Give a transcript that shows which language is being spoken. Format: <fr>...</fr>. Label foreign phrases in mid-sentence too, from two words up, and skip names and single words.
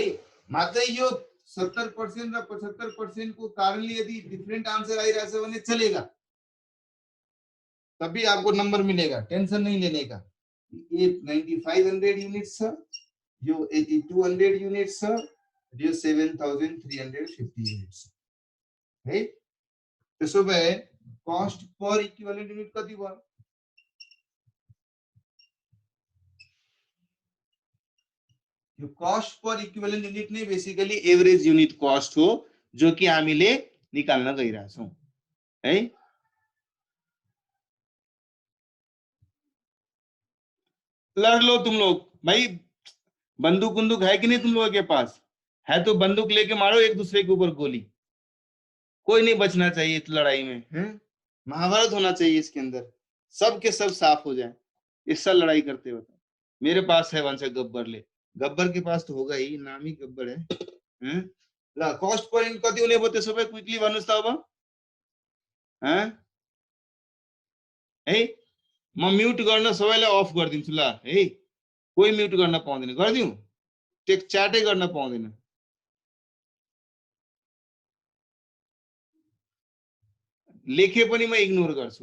<ne>मात्रै यो 70% र 75% को कारणले यदि</ne> <en>different answer</en> <ne>आइरहेछ भने</ne> <hi>चलेगा, तभी आपको नंबर मिलेगा, टेंशन नहीं लेने का।</hi> <ne>ये 9500 यूनिट्स छ, यो 8200 यूनिट्स छ, यो 7350 यूनिट्स है। त्यसो भए</ne> <en>cost per equivalent unit</en> <ne>कति भयो? यो</ne> <en>cost per equivalent unit</en> <ne>नै</ne> <en>basically average unit cost</en> <ne>हो, जो कि हामीले निकाल्न गइरहेछौं है।</ne> <hi>लड़ लो तुम लोग भाई, बंदूक बंदूक है कि नहीं तुम लोगों के पास? है तो बंदूक लेके मारो एक दूसरे के ऊपर गोली, कोई नहीं बचना चाहिए इस लड़ाई में, है? महाभारत होना चाहिए इसके अंदर, सब के सब साफ हो जाए इससे लड़ाई करते हो। मेरे पास है वंश गब्बर, ले गब्बर के पास तो होगा ही, नाम ही गब्बर है?</hi> <ne>ल</ne> <en>cost per</en> <ne>कति हुने भयो त्यसो भए क्विकली भन्नुस् त अब, हैं? है म म्युट गर्न सबैलाई अफ गरिदिन्छु ल है, कोही म्युट गर्न पाउँदैन, गरिदिउँ? टेक च्याटै गर्न पाउँदैन। लेखे पनि म इग्नोर गर्छु।</ne>